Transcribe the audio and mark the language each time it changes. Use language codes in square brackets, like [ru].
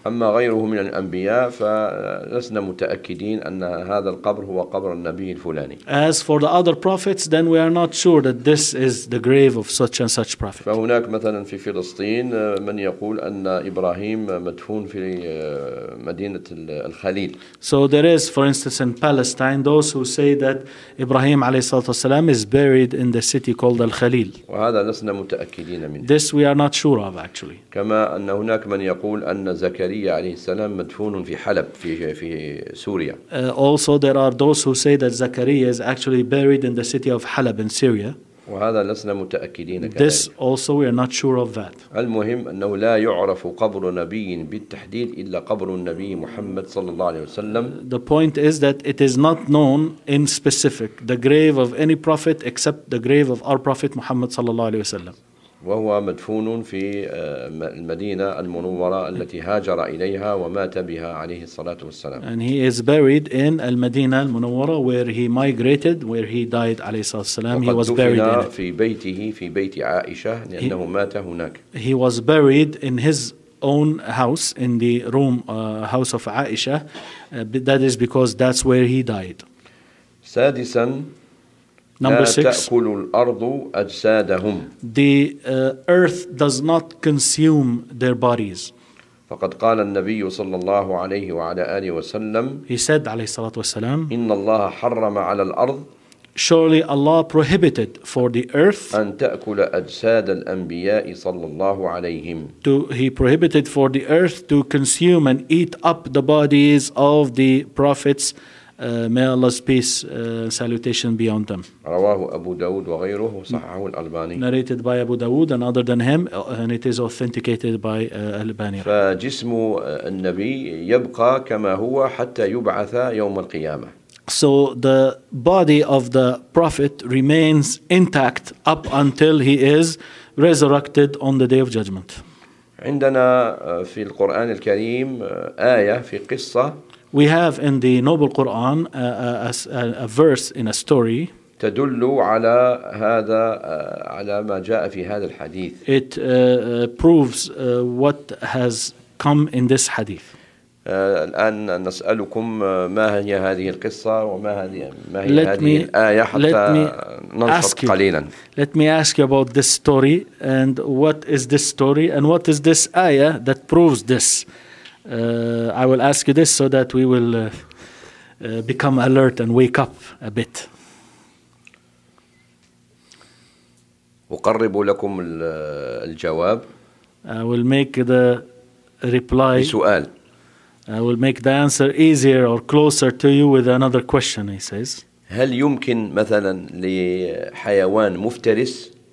[ar] أما غيره من الأنبياء فلسنا متأكدين أن هذا القبر هو قبر النبي الفلاني. [en] As for the other prophets, then we are not sure that this is the grave of such and such prophet. [ar] فهناك مثلا في فلسطين من يقول أن إبراهيم مدفون في مدينة الخليل. [en] So there is, for instance, in Palestine Palestine, those who say that Ibrahim [ar] عليه الصلاة والسلام [en] is buried in the city called Al-Khalil. [ar] وهذا لسنا متأكدين منه. [en] This we are not sure of actually. [ar] كما أن هناك من يقول أن زكريا عليه السلام مدفون في حلب في سوريا. [en] Also there are those who say that Zakaria is actually buried in the city of Halab in Syria. [ar] وهذا لسنا متأكدين كذلك. [en] This also we are not sure of that. [ar] المهم أنه لا يعرف قبر نبي بالتحديد إلا قبر النبي محمد صلى الله عليه وسلم. [en] The point is that it is not known in specific the grave of any prophet except the grave of our prophet Muhammad [ar] صلى الله عليه وسلم. وهو مدفون في المدينة المنورة التي هاجر إليها ومات بها عليه الصلاة والسلام. [en] And he is buried in المدينة المنورة where he migrated, where he died [ar] عليه الصلاة والسلام. [en] He was buried [ar] in في بيته في بيت عائشة لأنه مات هناك. [en] He was buried in his own house in the room house of Aisha. That is because that's where he died. [ar] سادسا [en] Number [ar] لا [en] six. [ar] تأكل الأرض أجسادهم. [en] The earth does not consume their bodies. [ar] فقد قال النبي صلى الله عليه وعلى آله وسلم. [en] He said [ar] عليه الصلاة والسلام. إن الله حرم على الأرض. [en] Surely Allah prohibited for the earth. [ar] أن تأكل أجساد الأنبياء صلى الله عليهم. [en] He prohibited for the earth to consume and eat up the bodies of the prophets. May Allah's peace salutation be on them. [ar] رواه أبو داود وغيره صححه الألباني. [en] Narrated by Abu Dawood and other than him, and it is authenticated by Albani. [ar] فجسم النبي يبقى كما هو حتى يبعث يوم القيامة. [en] So the body of the prophet remains intact up until he is resurrected on the day of judgment. [ar] عندنا في القرآن الكريم آية في قصة. [en] We have in the Noble Quran a verse in a story. [ar] تدل على هذا على ما جاء في هذا الحديث. [en] It proves what has come in this hadith. [ar] الآن نسألكم ما هي هذه القصة وما هذه ما هي هذه الآية حتى ننشط قليلا. [en] Let me ask you about this story and what is this story and what is this ayah that proves this. I will ask you this so that we will become alert and wake up a bit. [ar] أقرب لكم الجواب. [en] I will make the reply. [ar] سؤال. [en] I will make the answer easier or closer to you with another question. He says. [ar] هل يمكن مثلا لحيوان مفترس؟